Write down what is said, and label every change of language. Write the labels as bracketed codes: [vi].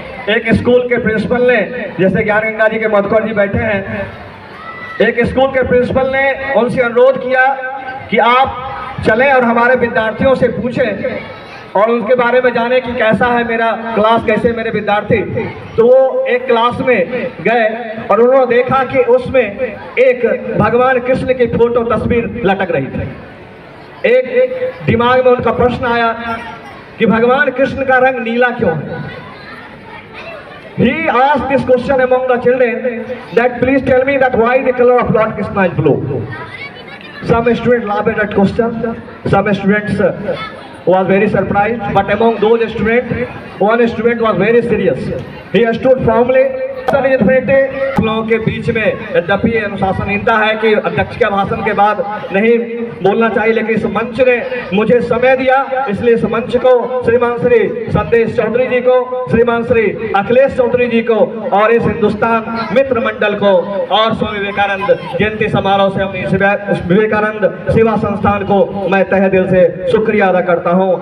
[hi] एक स्कूल के प्रिंसिपल ने, जैसे ज्ञान गंगा जी के मधुकर जी बैठे हैं, एक स्कूल के प्रिंसिपल ने उनसे अनुरोध किया कि आप चलें और हमारे विद्यार्थियों से पूछें और उनके बारे में जाने कि कैसा है मेरा क्लास, कैसे मेरे विद्यार्थी। तो वो एक क्लास में गए और उन्होंने देखा कि उसमें एक भगवान कृष्ण की फोटो तस्वीर लटक रही थी। एक दिमाग में उनका प्रश्न आया कि भगवान कृष्ण का रंग नीला क्यों है? [en] He asked this question among the children that please tell me that why the color of Lord Krishna is blue. Some students laughed at that question. Some students was very surprised, but among those students, one student was very serious. He stood firmly. [hi] लोगों के बीच में यद्यपि अनुशासनहीनता है कि अध्यक्ष के भाषण के बाद नहीं बोलना चाहिए, लेकिन इस मंच ने मुझे समय दिया, इसलिए इस मंच को श्रीमान श्री संदेश चौधरी जी को, श्रीमान श्री अखिलेश चौधरी जी को और इस हिंदुस्तान मित्र मंडल को और स्वामी विवेकानंद जयंती समारोह से अपनी विवेकानंद सेवा संस्थान को मैं तहे दिल से शुक्रिया अदा करता हूं।